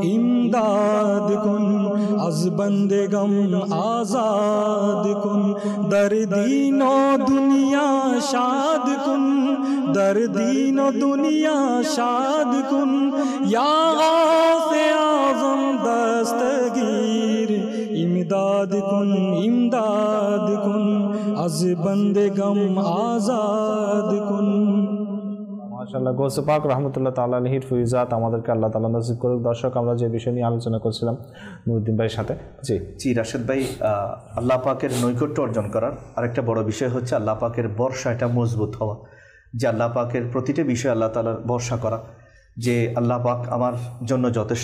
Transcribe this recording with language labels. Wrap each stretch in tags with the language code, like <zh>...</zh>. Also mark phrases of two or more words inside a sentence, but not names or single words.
<fa>از بندے غم آزاد کن در دین و دنیا شاد کن در دین و دنیا شاد کن یا غوث اعظم دستگیر امداد کن از بندے غم آزاد کن</fa> <bn>মাশাআল্লাহ গৌসে পাক</bn> <ar>رحمة الله تعالى عليه</ar> <bn>ফয়জাত আমাদেরকে আল্লাহ তাআলা নসিব করুক। দর্শক, আমরা যে বিষয় নিয়ে আলোচনা করছিলাম নুরুদ্দিন ভাইয়ের সাথে, জি রাশেদ ভাই, আল্লাহ পাকের নৈকট্য অর্জন করার আরেকটা বড় বিষয় হচ্ছে আল্লাহ পাকের ভরসা, এটা মজবুত হওয়া, যে আল্লাহ পাকের প্রতিটা বিষয়ে আল্লাহ তাআলার ভরসা করা, যে আল্লাহ পাক আমার জন্য যথেষ্ট।</bn>